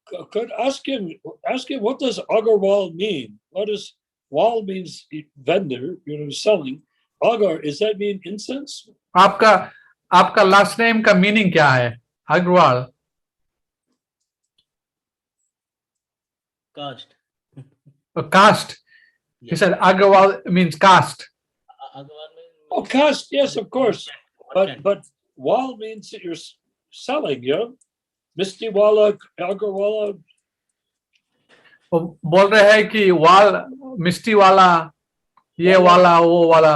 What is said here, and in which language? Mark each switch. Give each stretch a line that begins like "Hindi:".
English: Could ask him what does Agarwal mean? What does wal means vendor, selling. Agar, does that mean incense?
Hindi: आपका
English: last name
Hindi: का meaning क्या है?
English: Agarwal. Caste. Caste. He said Agarwal means caste. Agarwal means Oh, caste, yes, of course. merchant. But wal means that you're selling, Misty Wala, Agarwala.
Hindi: वो बोल रहे हैं कि वाल मिस्टी वाला ये वाला वो वाला